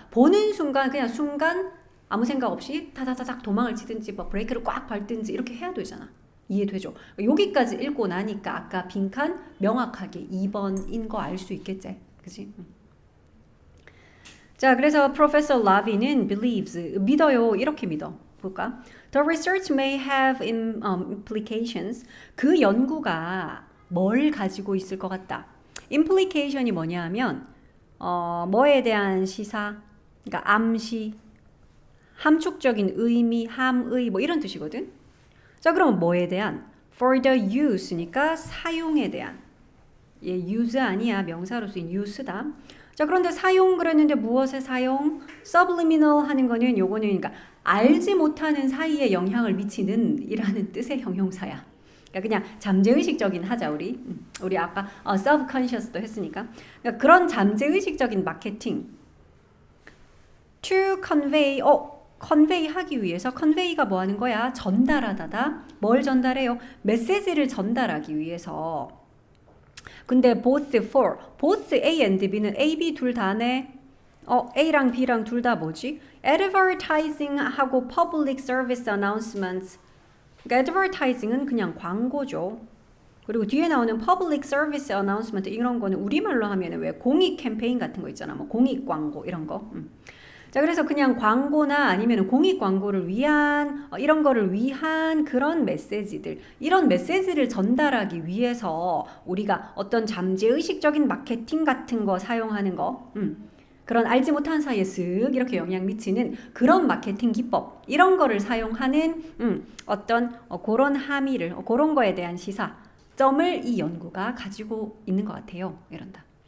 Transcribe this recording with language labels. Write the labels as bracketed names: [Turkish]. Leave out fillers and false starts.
[Korean] 보는 순간 그냥 순간 아무 생각 없이 타다다닥 도망을 치든지 뭐 브레이크를 꽉 밟든지 이렇게 해야 되잖아. 이해되죠? 여기까지 읽고 나니까 아까 빈칸 명확하게 2번인 거 알 수 있겠지? 그치? 자, 그래서 Professor Lavi는 believes, 믿어요. 이렇게 믿어. 볼까? [English] The research may have implications. [Korean] 그 연구가 뭘 가지고 있을 것 같다. implication이 뭐냐 하면 뭐에 대한 시사, 그러니까 암시, 함축적인 의미, 함의 뭐 이런 뜻이거든. 자, 그럼 뭐에 대한? [English] For the use [Korean] 니까 사용에 대한. 얘 use 아니야. 명사로 쓰인 use다. 자, 그런데 사용 그랬는데 무엇의 사용? subliminal 하는 거는 요거는 그러니까 알지 못하는 사이에 영향을 미치는 이라는 뜻의 형용사야. 그러니까 그냥 잠재의식적인 하자 우리. 우리 아까 subconscious도 했으니까. 그러니까 그런 잠재의식적인 마케팅. [English] to convey convey [Korean] 하기 위해서 convey가 뭐 하는 거야? 전달하다다. 뭘 전달해요? 메시지를 전달하기 위해서. 근데 both A and B는 A, B 둘 다네. A랑 B랑 둘 다 뭐지? [English] advertising하고 public service announcements. [Korean] 그러니까 advertising은 그냥 광고죠. 그리고 뒤에 나오는 public service announcement 이런 거는 우리말로 하면은 왜 공익 캠페인 같은 거 있잖아. 뭐 공익 광고 이런 거. 자, 그래서 그냥 광고나 아니면 공익 광고를 위한 이런 거를 위한 그런 메시지들, 이런 메시지를 전달하기 위해서 우리가 어떤 잠재의식적인 마케팅 같은 거 사용하는 거, 그런 알지 못한 사이에 쓱 이렇게 영향 미치는 그런 마케팅 기법, 이런 거를 사용하는 어떤 그런 함의를, 그런 거에 대한 시사점을 이 연구가 가지고 있는 것 같아요. 이런다.